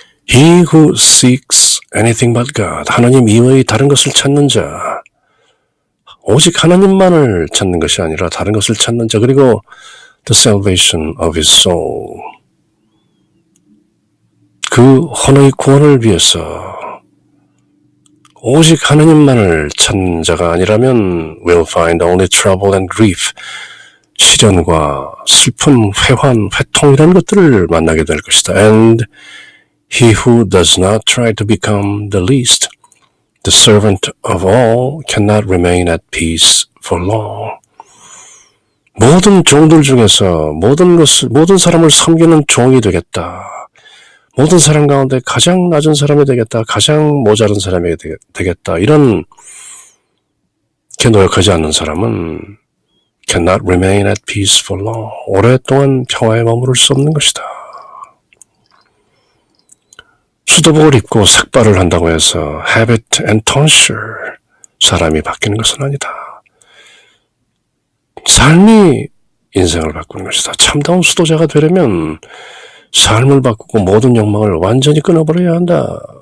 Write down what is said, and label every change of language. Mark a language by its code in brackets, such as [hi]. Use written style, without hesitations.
[en] He who seeks anything but God, [ko] 하나님 이외의 다른 것을 찾는 자, 오직 하나님만을 찾는 것이 아니라 다른 것을 찾는 자, 그리고 [en] the salvation of his soul, [ko] 그 혼의 구원을 위해서 오직 하나님만을 찾는 자가 아니라면 [en] will find only trouble and grief, [ko] 시련과 슬픔, 회환, 회통 이런 것들을 만나게 될 것이다. [en] And he who does not try to become the least, the servant of all, cannot remain at peace for long. [ko] 모든 종들 중에서 모든 사람을 섬기는 종이 되겠다. 모든 사람 가운데 가장 낮은 사람이 되겠다. 가장 모자른 사람이 되겠다. 이런 게 노력하지 않는 사람은 [en] cannot remain at peace for long. [ko] 오랫동안 평화에 머무를 수 없는 것이다. 수도복을 입고 삭발을 한다고 해서 [en] habit and tonsure, [ko] 사람이 바뀌는 것은 아니다. 삶이 인생을 바꾸는 것이다. 참다운 수도자가 되려면 삶을 바꾸고 모든 욕망을 완전히 끊어버려야 한다.